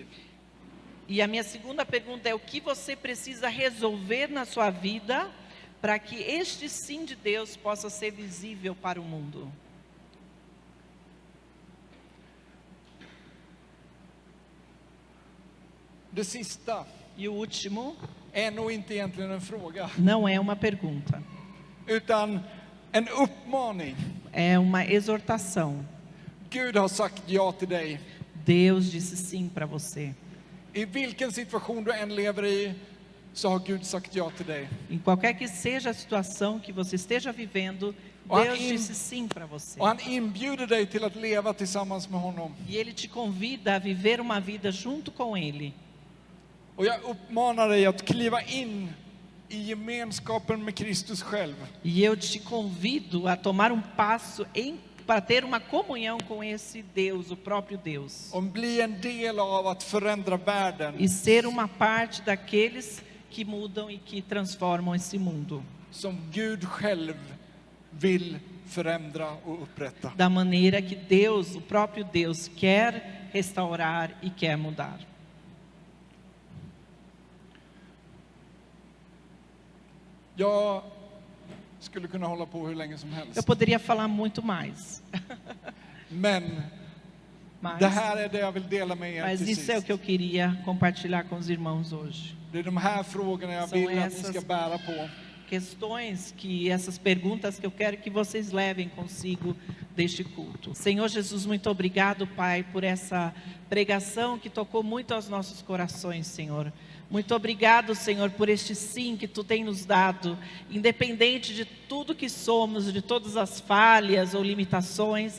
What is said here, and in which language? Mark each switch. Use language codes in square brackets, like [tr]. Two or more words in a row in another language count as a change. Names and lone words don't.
[pt] E a minha segunda pergunta é: o que você precisa resolver na sua vida para que este sim de Deus possa ser visível para o mundo? [sv] Det sista [pt] E o último [sv] är nog inte egentligen en fråga, [pt] não é uma pergunta, [sv] utan en uppmaning. [pt] é uma exortação. [sv] Gud har sagt ja till dig. [pt] Deus disse sim para você. [sv] I vilken situation du än lever i så har Gud sagt ja till dig. [pt] Em qualquer que seja a situação que você esteja vivendo, [sv] Och [pt] Deus disse sim para você. [sv] Och han inbjuder dig till att leva tillsammans med honom. [pt] E Ele te convida a viver uma vida junto com Ele. [sv] Och jag uppmanar dig att kliva in i gemenskapen med Kristus själv. [pt] E eu te convido a tomar um passo para ter uma comunhão com esse Deus, o próprio Deus. [sv] Och bli en del av att förändra världen. [pt] E ser uma parte daqueles que mudam e que transformam esse mundo. [sv] Som Gud själv vill förändra och upprätta. [pt] Da maneira que Deus, o próprio Deus, quer restaurar e quer mudar. [sv] Jag skulle kunna hålla på hur länge som [pt] Eu [sv] helst. [pt] poderia falar muito mais. [sv] Men [pt] Mas, [sv] det här är det jag vill dela med er [pt] mas [sv] till [pt] isso é o [sv] sist. [pt] que eu queria compartilhar com os irmãos hoje. [sv] Det är de här frågorna jag [pt] Som [sv] vill att ni [pt] essas- [sv] ska bära på. [pt] Questões que essas perguntas que eu quero que vocês levem consigo deste culto. Senhor Jesus, muito obrigado, Pai, por essa pregação que tocou muito aos nossos corações, Senhor. Muito obrigado, Senhor, por este sim que Tu tem nos dado, independente de tudo que somos, de todas as falhas ou limitações.